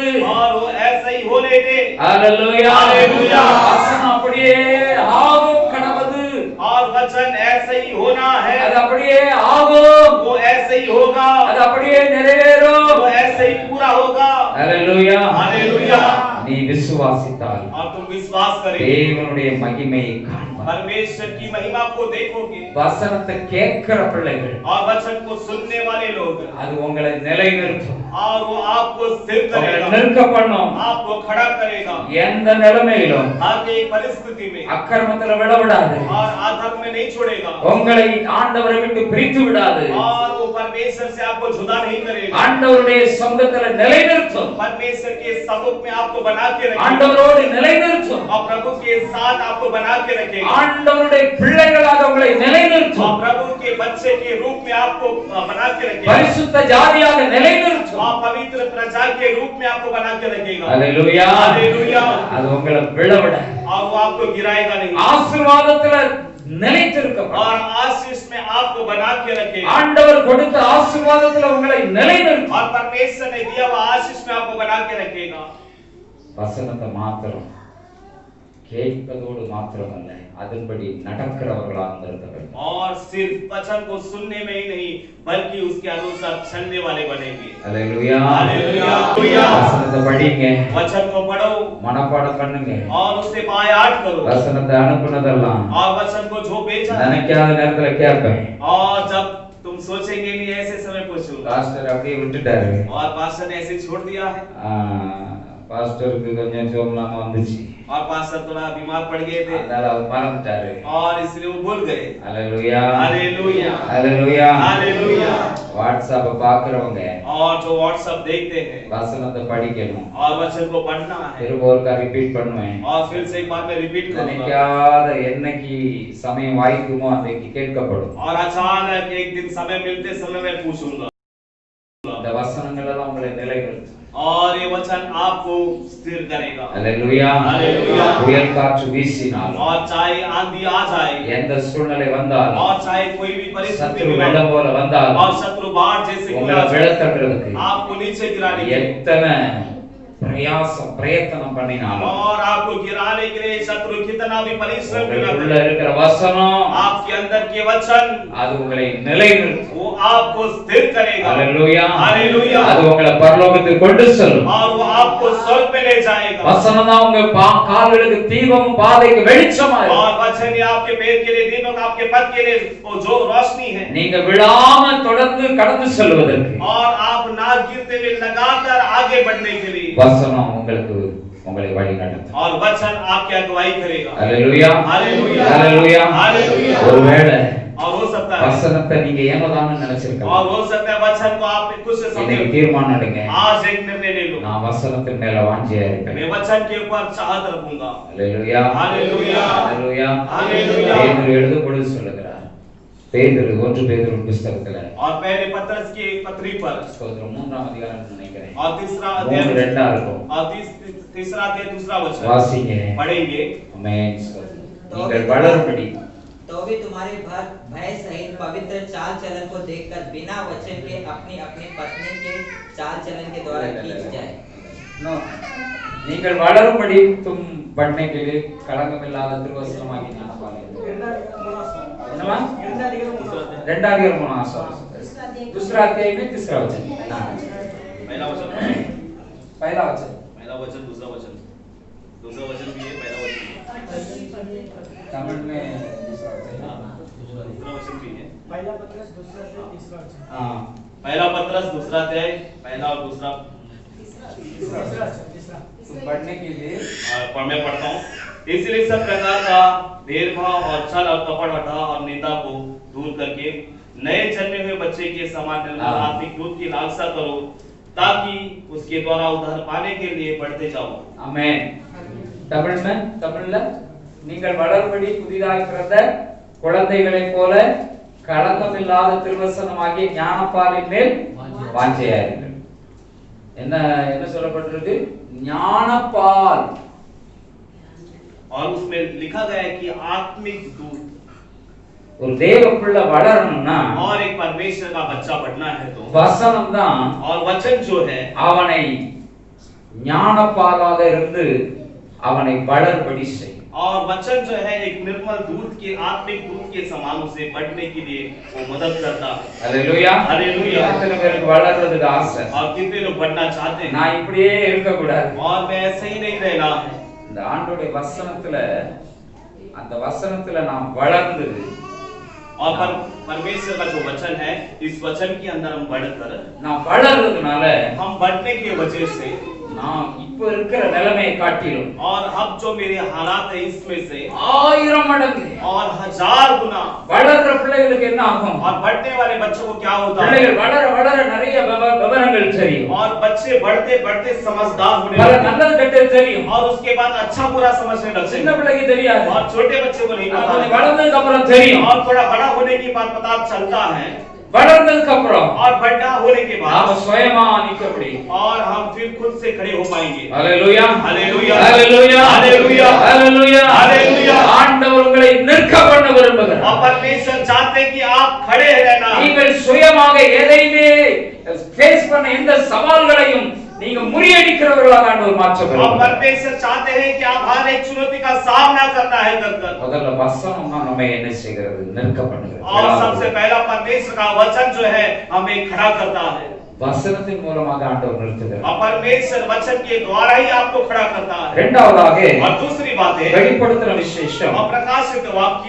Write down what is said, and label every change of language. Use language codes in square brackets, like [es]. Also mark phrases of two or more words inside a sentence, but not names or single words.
[hi] और वो ऐसा ही होने दे। [ta] ஹalleluya [hi] हालेलुया। [ta] வசனம் அப்படியே ஆகும் கடவுது. [hi] और वचन ऐसा ही होना है। [ta] அது அப்படியே ஆகும், [hi] वो ऐसे ही होगा। [ta] அது அப்படியே நிறைவேறும். [hi] वो ऐसे ही पूरा होगा। [ta] ஹalleluya [hi] हालेलुया। [ta] நீ விசுவாசித்தால் [hi] और तुम विश्वास करें [ta] தேவனுடைய மகிமையை காண்பாய். [hi] परमेश्वर की महिमा को देखोगे। [ta] வசனத்தை கேட்கிற பிள்ளைகள் [hi] और वचन को सुनने वाले लोग [ta] அது உங்களை நிலைநிறுத்தும், [hi] और वो आपको स्थिर [ta] உங்களை [hi] करेगा, [ta] நிற்க பண்ணும். [hi] आपको खड़ा करेगा [ta] எந்த நிலைமையிலும் [hi] हर एक परिस्थिति में। [ta] அக்கிரமத்துல விட விடாது, [hi] और अधर्म में नहीं छोड़ेगा। [ta] உங்களை ஆண்டவரை விட்டு பிரித்து விடாது, [hi] और वो परमेश्वर से आपको जुदा नहीं करेगा। [ta] ஆண்டவருடைய சொந்தத்துல நிலைநிறுத்தும், [hi] परमेश्वर के समुख में आपको बना के रखेगा। [ta] ஆண்டவரோடு நிலைநிறுத்தும், [hi] और प्रभु के साथ आपको बना के रखेगा। [ta] ஆண்டவருடைய பிள்ளைகளாக உங்களை [hi] और [ta] நிலைநிறுத்தும், [hi] प्रभु के बच्चे के रूप में आपको बना के रखेगा। [ta] பரிசுத்த ஜாதியாக நிலைநிறுத்தும். [hi] और पवित्र प्रजा के रूप में आपको बना के रखेगा। [ta] ஹalleluya [hi] हालेलुया। [ta] அது உங்களை விட விடாது, [hi] और वो आपको गिराएगा नहीं। [ta] ஆசீர்வாதத்துல நிலைத்திருக்கும். [hi] और आशीष में आपको बना के रखेगा। [ta] ஆண்டவர் கொடுத்த ஆசீர்வாதத்துல உங்களை நிலைநிறுத்தும். [hi] और परमेश्वर ने दिया हुआ आशीष में आपको बना के रखेगा। [ta] வசனத்தை மாத்திரம் கேட்பதோடு மாத்திரமல்ல, அதன்படி நடக்கிறவர்களாக இருக்க வேண்டும். [hi] और सिर्फ वचन को सुनने में ही नहीं बल्कि उसके अनुसार चलने वाले बनेंगे। [ta] ஹalleluya [hi] हालेलुया। [ta] வசனத்தை படிங்க, [hi] वचन को पढ़ो [ta] மனப்பாடம் பண்ணுங்க. [hi] और उससे बायात करो। [ta] வசனத்தை அனுப்புனதெல்லாம் [hi] और वचन को जो भेजा [ta] நினைக்காத நேரத்துல கேட்பேன். [hi] और जब तुम सोचेंगे नहीं ऐसे समय पूछूंगा। [ta] பாஸ்டர் அப்படியே விட்டுட்டாரு. [hi] और पास्टर ने ऐसे छोड़ दिया है। [ta] பாஸ்டருக்கு கொஞ்சம் சோமலாம வந்துச்சு, [hi] और पास्टर थोड़ा बीमार पड़ गए थे [ta] அதனால அவர் மறந்துட்டாரு. [hi] और इसलिए वो भूल गए। [ta] ஹalleluya [hi] हालेलुया [ta] ஹalleluya [hi] हालेलुया। [ta] வாட்ஸ்அப் பாக்குறவங்க [hi] और जो व्हाट्सएप देखते हैं [ta] வசனத்தை படிக்கணும். [hi] और वचन को पढ़ना है। [ta] திரும்ப ஒருக்கா ரிப்பீட் பண்ணுவேன். [hi] और फिर से एक बार मैं रिपीट करूंगा। [ta] நினைக்காத என்னைக்கு சமயம் வாய்க்குமோ அன்றைக்கு கேட்கப்படும். [hi] और अचानक एक दिन समय मिलते समय मैं पूछूंगा। [ta] இந்த வசனங்கள் எல்லாம் உங்களை நிலைநிறுத்தும். [hi] और ये वचन आपको स्थिर करेगा। [ta] ஹalleluya [hi] हालेलुया। [ta] புயல் காற்று வீசினால், [hi] और चाहे आंधी आ जाए [ta] எந்த சூழ்நிலை வந்தால், [hi] और चाहे कोई भी परिस्थिति [ta] சத்ரு [hi] में [ta] வெள்ளம் போல வந்தால், [hi] और शत्रु बाढ़ जैसे [ta] உங்களை [hi] गिरा जाए, [ta] விழத்தட்டுறதுக்கு [hi] आपको नीचे गिराने के लिए [ta] எத்தனை பிரயத்தனம் பண்ணினாலும், [hi] और आपको गिराने के लिए शत्रु कितना भी परिश्रम [ta] உங்களுக்குள்ள [hi] करे, [ta] இருக்கிற வசனம் [hi] आपके अंदर के वचन [ta] அது உங்களை நிலைநிறுத்தும். [hi] वो आपको स्थिर करेगा। [ta] ஹalleluya [hi] हालेलुया। [ta] அது உங்களை பரலோகத்துக்கு கொண்டு செல்லும். [hi] और वो आपको स्वर्ग में ले जाएगा। [ta] வசனம் தான் உங்க கால்களுக்கு தீபமும் பாதைக்கு வெளிச்சமா இருக்கும். [hi] और वचन ही आपके पैर के लिए दीपक, आपके पथ के लिए वो जो रोशनी है। [ta] நீங்க விழாம தொடர்ந்து கடந்து செல்வதற்கு [hi] और आप ना गिरते हुए लगातार आगे बढ़ने के लिए [ta] வசனம் உங்களை வழி நடத்தும். [hi] और वचन आपकी अगुवाई करेगा। [ta] ஹalleluya [hi] हालेलुया [ta] ஹalleluya [hi] हालेलुया। [ta] ஒருவேளை [hi] और हो सकता है [ta] வசனத்தை நீங்க ஏனோதான்னு நினைச்சிருக்கலாம். [hi] और हो सकता है वचन को आपने कुछ से [ta] இன்னைக்கு [hi] समझे। [ta] தீர்மானம் எடுங்க. [hi] आज एक निर्णय ले लो, [ta] நான் வசனத்தின் மேல வாஞ்சியா இருப்பேன். [hi] मैं वचन के ऊपर चाहत रखूंगा। [ta] அல்லேலூயா. [hi] हालेलुया, [ta] அல்லேலூயா. [hi] हालेलुया। [ta] பேதுரு எழுதும் பொழுது சொல்லுகிறார். பேதுரு 1 பேதுரு புத்தகத்துல [hi] और पहले पत्रस की पत्री पर [ta] ஸ்தோத்திரம் 3ஆம் அதிகாரம் நினைக்கிறேன். [hi] और तीसरा 3 अध्याय [ta] 2 இருக்கும். [hi] और तीसरा अध्याय दूसरा वचन [ta] வாசிங்க. [hi] पढ़ेंगे। [ta] ஆமென். ஸ்தோத்திரம். நீங்கள் வளரும்படி [hi] तो भी तुम्हारे भय सहित पवित्र चाल चलन को देखकर बिना वचन के अपनी अपनी पत्नी के चाल चलन के द्वारा खींच जाए। [ta] No. நீங்கள் வளரும்படி [hi] तुम बढ़ने के लिए [ta] களங்கமில்லாத திருவசனமாகி ஞானபாலை. என்னமா? 2 அதிகாரம் 3 आसपास. [hi] दूसरा अध्याय में तीसरा वचन. पहला वचन पहला वचन. दूसरा वचन भी है, पहला वचन तमिल में दूसरा वचन. दूसरा वचन भी है। पहला पत्रस दूसरा अध्याय तीसरा वचन। हाँ. पहला पत्रस दूसरा अध्याय पहला और दूसरा तीसरा तुम बढ़ने के लिए और मैं पढ़ता हूँ। इसलिए सब प्रकार का भेदभाव और छल और कपट हटा और निंदा को दूर करके नए जन्मे हुए बच्चे के समान निर्मल आत्मिक दूध की लालसा करो, ताकि उसके द्वारा उद्धार पाने के लिए बढ़ते जाओ। [ta] ஆமென். தமிழ்ல நீங்கள் வளரும்படி புதிதாக பிறந்த குழந்தைகளைப் போல களங்கமில்லாத திருவசனமாகிய ஞானப்பாலின் மேல் வாஞ்சையாயிருங்கள். என்ன சொல்லப்பட்டிருக்கு? ஞானப்பால். [hi] और उसमें लिखा गया है कि आत्मिक दूध। [ta] ஒரு தேவ பிள்ளை வளரணும்னா [hi] और एक परमेश्वर का बच्चा बढ़ना है तो [ta] வசனம் தான் [hi] और वचन जो है [ta] அவனை ஞானப்பாலாக இருந்து அவனை வளர்படி செய்யும். [hi] और वचन जो है एक निर्मल दूध के आत्मिक दूध के समान उसे बढ़ने के लिए वो मदद करता है। [ta] அல்லேலூயா. [hi] हालेलुया। [ta] எத்தனை பேருக்கு வளர்றதுக்கு ஆசை? [hi] और कितने लोग बढ़ना चाहते हैं? [ta] நான் இப்படியே இருக்க கூடாது. [hi] और मैं ऐसे ही नहीं रहना है। [ta] இந்த ஆண்டவருடைய வசனத்துல அந்த வசனத்துல நாம் வளர்ந்து [hi] और परमेश्वर का जो वचन है, इस वचन के अंदर हम बढ़कर [ta] நாம் வளர்றதுனால [hi] हम बढ़ने की वजह से [ta] நாம் இப்ப இருக்கிற நிலைமையை காட்டிலும் [hi] और अब जो मेरे हालात है इसमें से [ta] 1000 மடங்கு [hi] और 1000 गुना [ta] வளர்ற பிள்ளைகளுக்கு என்ன ஆகும்? [hi] और बढ़ने वाले बच्चों को क्या होता है? [ta] பிள்ளைகள் வளர வளர நிறைய விவரங்கள் தெரியும். [hi] और बच्चे बढ़ते बढ़ते समझदार होने [ta] பல [hi] लगते हैं। [ta] நல்லது கெட்டது தெரியும். [hi] और उसके बाद अच्छा बुरा समझने लगते [ta] சின்ன [hi] हैं। [ta] பிள்ளைக்கு தெரியாது. [hi] और छोटे बच्चे को नहीं पता [ta] அது [hi] है। [ta] வளர்ந்ததுக்கு அப்புறம் தெரியும். [hi] और थोड़ा बड़ा होने के बाद पता चलता है। [ta] வளர்ந்ததுக்கு அப்புறம் [hi] और बड़ा होने के [ta] நாம [hi] बाद [ta] சுயமா நிக்க முடியும். [hi] और हम फिर खुद से खड़े हो पाएंगे। [ta] ஹalleluya. [hi] हालेलुया, [ta] ஹalleluya. [hi] हालेलुया, [ta] ஹalleluya. [hi] हालेलुया। [ta] ஆண்டவர் உங்களை நிற்க பண்ண விரும்புகிறார். [hi] और परमेश्वर चाहते हैं कि आप खड़े रहना। [ta] நீங்கள் சுயமாக எதையுமே ஃபேஸ் பண்ண எந்த சவால்களையும் நீங்க முறியடிக்கிறவர்களாக ஆண்டவர் மாற்ற [hi] और [ta] விரும்புகிறார். [hi] परमेश्वर चाहते हैं कि आप हर एक चुनौती का सामना करना है कर [ta] முதல்ல வசனம் தான் நம்ம என்ன செய்கிறது? நிற்க பண்ணுகிறது. [hi] और सबसे पहला परमेश्वर का वचन जो है हमें खड़ा करता है। [ta] வசனத்தின் மூலமாக ஆண்டவர் நிறுத்துகிறார். [hi] और परमेश्वर वचन के द्वारा ही आपको खड़ा करता है। [ta] இரண்டாவதாக [hi] और दूसरी बात है [ta] வெளிப்படுத்தின விசேஷம் [hi] और प्रकाशित वाक्य